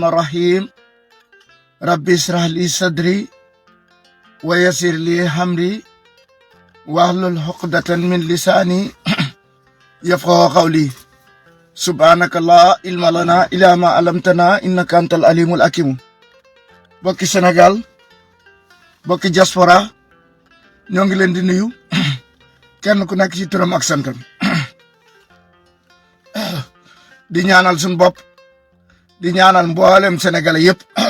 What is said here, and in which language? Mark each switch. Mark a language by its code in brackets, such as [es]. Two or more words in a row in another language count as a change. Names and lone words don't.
[ar] الرحيم ربي اشرح لي صدري ويسر لي أمري واحلل عقدة من لساني يفقهوا قولي سبحانك لا علم لنا إلا ما علمتنا إنك أنت العليم الحكيم. [wo] bokki Sénégal bokki diaspora ñoo ngi leen di nuyu kenn ku nekk ci turam ak santam di ñaanal suñu bopp di ñaanal mboolem sénégalais yépp